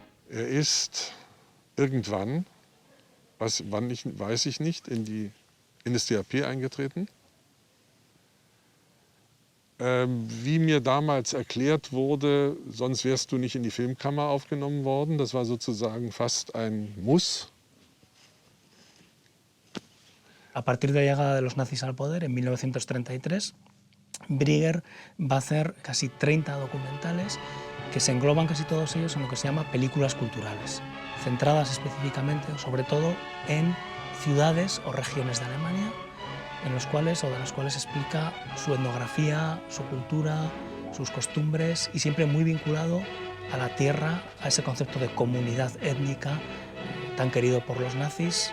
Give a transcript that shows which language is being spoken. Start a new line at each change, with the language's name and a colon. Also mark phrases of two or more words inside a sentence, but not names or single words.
German: ist irgendwann, weiß ich nicht, in die NSDAP eingetreten. Wie mir damals erklärt wurde, sonst wärst du nicht in die Filmkammer aufgenommen worden. Das war sozusagen fast ein Muss.
Spanish: A partir de la llegada de los nazis al poder, en 1933, Brieger va a hacer casi 30 documentales que se engloban casi todos ellos en lo que se llama películas culturales, centradas específicamente, sobre todo, en ciudades o regiones de Alemania, en los cuales o de las cuales explica su etnografía, su cultura, sus costumbres y siempre muy vinculado a la tierra, a ese concepto de comunidad étnica tan querido por los nazis.